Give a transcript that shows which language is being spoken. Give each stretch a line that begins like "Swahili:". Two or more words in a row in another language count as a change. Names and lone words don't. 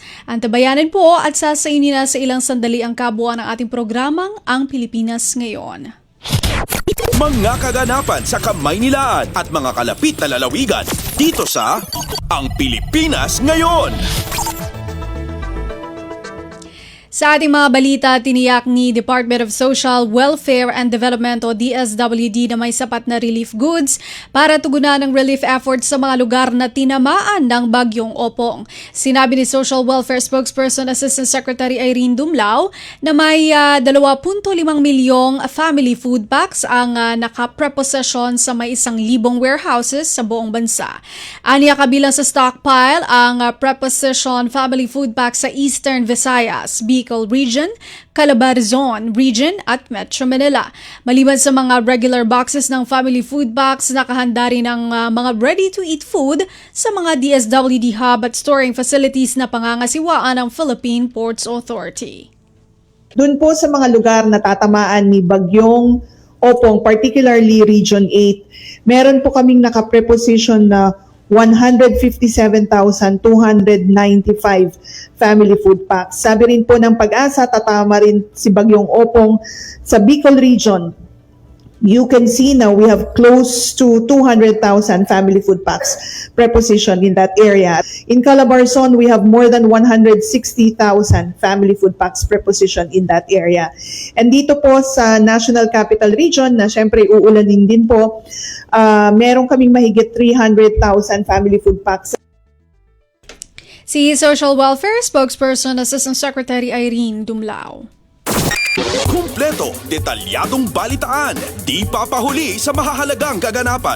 Filipino: Antabayanan po at sasainin na sa ilang sandali ang kabuuan ng ating programang Ang Pilipinas Ngayon. Mga kaganapan sa Kamaynilaan at mga kalapit na lalawigan dito sa Ang Pilipinas Ngayon. Sa ating mga balita, tiniyak ni Department of Social Welfare and Development o DSWD na may sapat na
English: relief goods
Filipino: para tugunan ang
English: relief efforts
Filipino: sa mga lugar na tinamaan ng bagyong Opong. Sinabi ni
English: Social Welfare Spokesperson Assistant Secretary
Filipino: Irene Dumlao na may 2.5 milyong
English: family food packs
Filipino: ang nakapreposesyon sa may 1,000 warehouses sa buong bansa. Aniya kabilang sa stockpile ang
English: preposition family food packs
Filipino: sa Eastern Visayas, Bicol Region, Calabarzon Region at Metro Manila. Maliban sa mga
English: regular boxes
Filipino: ng
English: family food packs,
Filipino: nakahanda rin ang mga
English: ready-to-eat food
Filipino: sa mga DSWD hub at
English: storing facilities
Filipino: na pangangasiwaan ng Philippine Ports Authority. Doon po sa mga lugar na tatamaan ni Bagyong Opong, particularly Region 8, meron po kaming nakapreposition na 157,295
English: family food packs.
Filipino: Sabi rin po ng Pag-asa, tatama rin si Bagyong Opong sa Bicol Region.
English: You can see now we have close to 200,000 family food packs prepositioned in that area. In Calabarzon, we have more than 160,000 family food packs prepositioned in that area.
Filipino: And dito po sa National Capital Region, na syempre uulanin din po, meron kaming mahigit 300,000
English: family food packs.
Filipino: Si
English: Social Welfare Spokesperson Assistant Secretary
Filipino: Irene Dumlao. Kumpleto, detalyadong balitaan, di papahuli sa mahahalagang kaganapan.